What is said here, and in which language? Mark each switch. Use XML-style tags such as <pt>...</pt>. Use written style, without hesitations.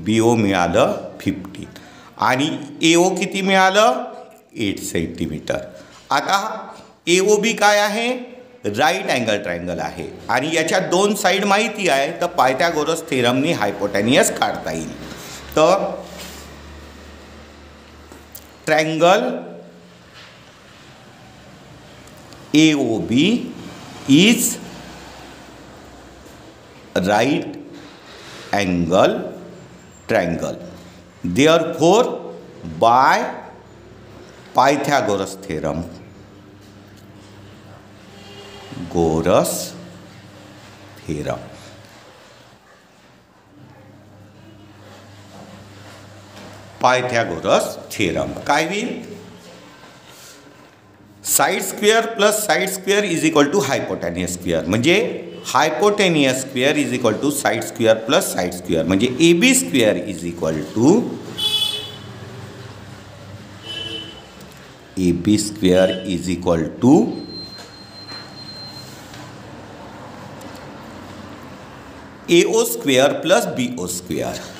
<mr>BO मिळालं 15 आणि AO किती मिळालं? 8 सेंटीमीटर. आता AOB काय आहे? राईट अँगल ट्रायंगल आहे आणि याच्या दोन साईड माहिती आहे. तर पायथागोरस थेरमनी हायपोटेनियस काढता येईल.</mr> <en>तर triangle AOB is right angle triangle. Therefore, by Pythagoras theorem, Pythagoras theorem, Pythagoras theorem</en> <mr>काय होईल?</mr> <en>Side square plus side square is equal to hypotenuse square. म्हणजे hypotenuse square is equal to side square plus side square. म्हणजे AB square is equal to AB square is equal to AO square plus BO square.</en>